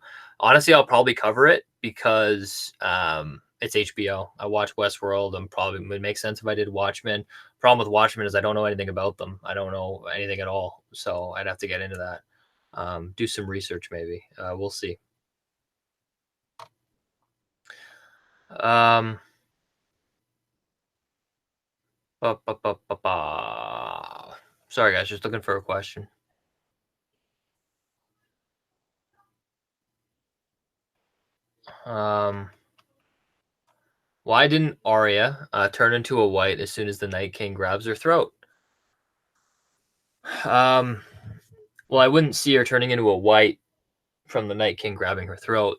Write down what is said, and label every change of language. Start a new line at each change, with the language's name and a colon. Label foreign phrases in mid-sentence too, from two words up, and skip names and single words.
English: Honestly, I'll probably cover it because it's HBO. I watch Westworld, and probably would make sense if I did Watchmen. Problem with Watchmen is I don't know anything about them. I don't know anything at all, so I'd have to get into that. Do some research, maybe. We'll see. Um, Ba, ba, ba, ba, ba. Sorry, guys, just looking for a question. Um, why didn't Arya turn into a white as soon as the Night King grabs her throat? Um, well, I wouldn't see her turning into a white from the Night King grabbing her throat.